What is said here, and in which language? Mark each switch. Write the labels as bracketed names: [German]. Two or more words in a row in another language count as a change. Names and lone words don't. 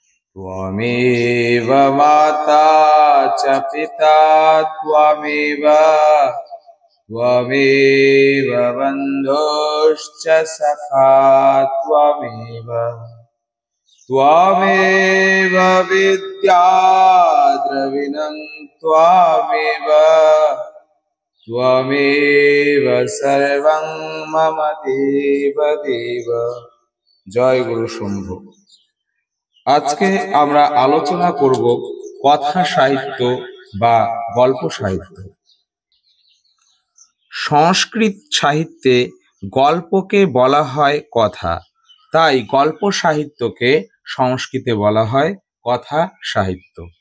[Sanskrit] त्वमेव माता च पिता त्वमेव बन्धुश्च सखा त्वमेव विद्या द्रविणं त्वमेव सर्वं मम देव देव। [Bangla] জয় গুরু শম্ভু। আজকে আমরা আলোচনা করব কথা সাহিত্য বা গল্প সাহিত্য। সংস্কৃত সাহিত্যে গল্পকে বলা হয় কথা, তাই গল্প সাহিত্যকে সংস্কৃতে বলা হয় কথা সাহিত্য।